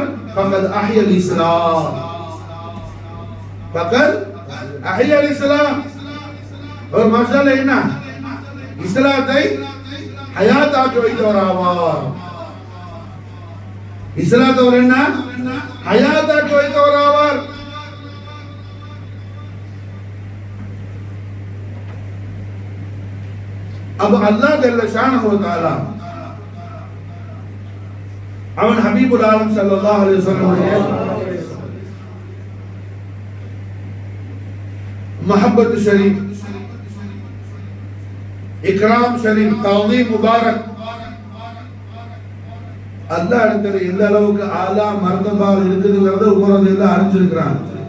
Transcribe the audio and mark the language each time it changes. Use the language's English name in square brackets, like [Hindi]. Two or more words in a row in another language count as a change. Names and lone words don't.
[Arabic] فقد أحيا الإسلام، فقد أحيا الإسلام. [Tamil] அவர் மாஷாஅல்லா என்ன இஸ்லாத்தை ஹயாத்தாக்கி வைத்தவர் ஆவார். இஸ்லாத்தை அவர் என்ன ஹயாத்தாக்கி வைத்தவர் ஆவார். [Arabic] अब الله جل شأنه تعالى அவன் حبيب العالم صلى الله عليه وسلم [Urdu] محبت شریف، اکرام شریف، تعظیم مبارک [Tamil] அல்லாஹ் இடத்துல எந்த அளவுக்கு [Urdu] اعلیٰ مرتبہ [Tamil] இருக்குதுங்கறத உமர் ரலியல்லாஹு அறிஞ்சிருக்கிறாங்க.